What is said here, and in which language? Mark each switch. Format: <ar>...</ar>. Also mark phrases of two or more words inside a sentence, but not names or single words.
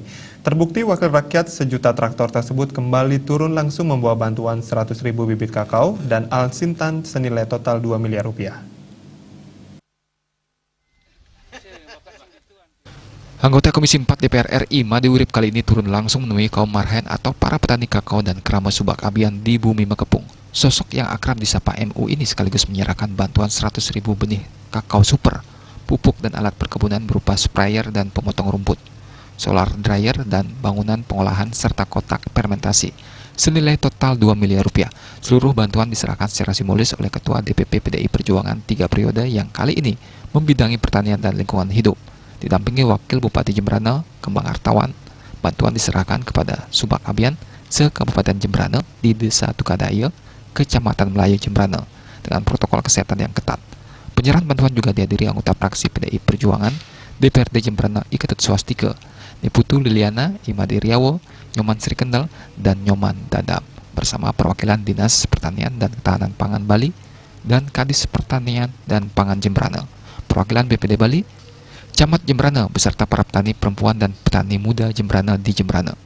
<id>Terbukti wakil rakyat sejuta traktor tersebut kembali turun langsung membawa bantuan 100.000 bibit kakao dan alsintan senilai total 2 miliar rupiah. Anggota Komisi 4 DPR RI, Imade Urip kali ini turun langsung menemui kaum marhen atau para petani kakao dan kerama subak abian di Bumi Mekepung. Sosok yang akrab disapa MU ini sekaligus menyerahkan bantuan 100.000 benih kakao super, pupuk dan alat perkebunan berupa sprayer dan pemotong rumput, solar dryer dan bangunan pengolahan serta kotak fermentasi. Senilai total 2 miliar rupiah. Seluruh bantuan diserahkan secara simbolis oleh Ketua DPP PDI Perjuangan 3 periode yang kali ini membidangi pertanian dan lingkungan hidup. Didampingi Wakil Bupati Jemberana, Kembang Hartawan, bantuan diserahkan kepada Subak Abian se-Kabupaten Jemberana di Desa Tukadaya, Kecamatan Melayu Jemberana, dengan protokol kesehatan yang ketat. Penyerahan bantuan juga dihadiri anggota fraksi PDI Perjuangan, DPRD Jemberana Iketut Swastika, Niputu Liliana, Imade Riawo, Nyoman Sri Kendal, dan Nyoman Dadap, bersama perwakilan Dinas Pertanian dan Ketahanan Pangan Bali dan Kadis Pertanian dan Pangan Jemberana, perwakilan BPD Bali, Camat Jemberana beserta para petani perempuan dan petani muda Jemberana di Jemberana.</id>